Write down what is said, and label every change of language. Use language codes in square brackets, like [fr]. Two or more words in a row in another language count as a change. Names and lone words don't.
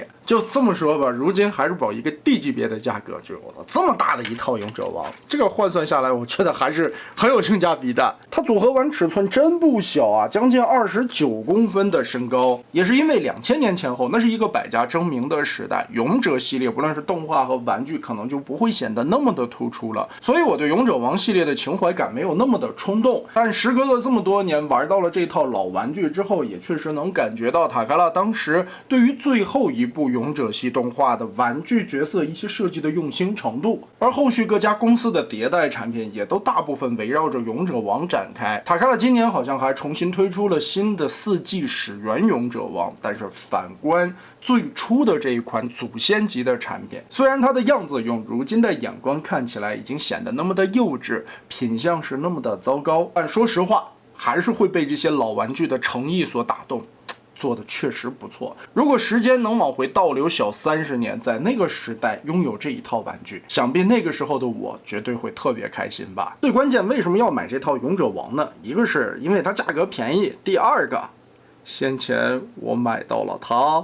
[zh] 就這麼說吧，如今還是保一個 D 級別的價格就有了這麼大的一套勇者王，這個換算下來，我覺得還是很有性價比的。它組合完尺寸真不小啊，將近29公分的身高，也是因為2000年前後，那是一個百家爭鳴的時代，勇者系列不論是動畫和玩具，可能就不會顯得那麼的突出了。所以我對勇者王系列的情懷感沒有那麼的衝動。但時隔了這麼多年，玩到了這套老玩具之後，也確實能感覺到塔卡拉當時對於最後一部勇者系動畫的玩具角色一些設計的用心程度，而後續各家公司的迭代產品也都大部分圍繞着勇者王展開。塔卡拉今年好像還重新推出了新的4季始源勇者王，但是反觀最初的這一款祖先級的產品，雖然它的樣子用如今的眼光看起來已經顯得那麼的幼稚，品相是那麼的糟糕，但說實話還是會被這些老玩具的誠意所打動。做的確實不錯。如果時間能往回倒流小30年，在那個時代擁有這一套玩具，想必那個時候的我絕對會特別開心吧。最關鍵，為什麼要買這套勇者王呢？一個是因為它價格便宜，第二個，先前我買到了它。